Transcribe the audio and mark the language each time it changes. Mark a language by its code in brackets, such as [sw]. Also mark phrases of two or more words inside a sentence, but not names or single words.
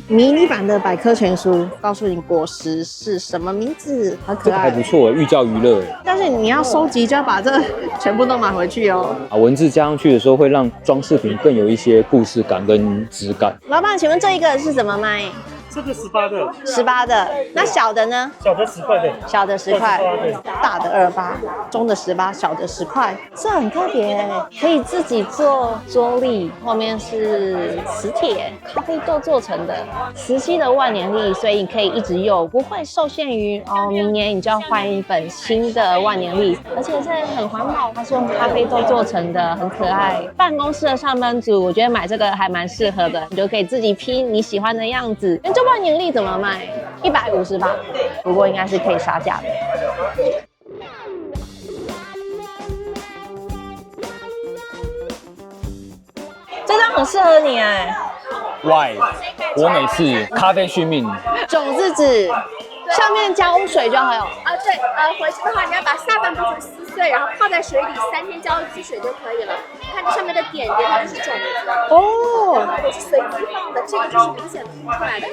[zh] 迷你版的百科全書，告訴你果實是什麼名字，好可愛。這個還不錯，寓教於樂。但是你要收集，就要把這全部都買回去哦。文字加上去的时候，会让裝飾品更有一些故事感跟質感。老闆，請問這一個是怎麼賣？這個18 的，18的，那小的呢？小的10塊的，小的10塊，大的28，中的18，小的10塊，這很特別，可以自己做桌曆，後面是磁鐵、咖啡豆做成的，磁吸的万年曆，所以你可以一直用，不會受限於明年你就要換一本新的萬年曆，而且這很環保，它是用咖啡豆做成的，很可愛。辦公室的上班族，我覺得買這個還蠻適合的，你就可以自己拼你喜歡的樣子。這萬年曆怎麼賣？150吧，不過應該是可以殺價的。這張很適合你哎。 Why？ 我美式咖啡續命。種子紙。上面浇水就好有。对，回去的话你要把下半部分撕碎，然后泡在水里3天浇一次水就可以了。你看这上面的点点，它就是种子。哦。我是随机放的，这个就是明显凸出来的。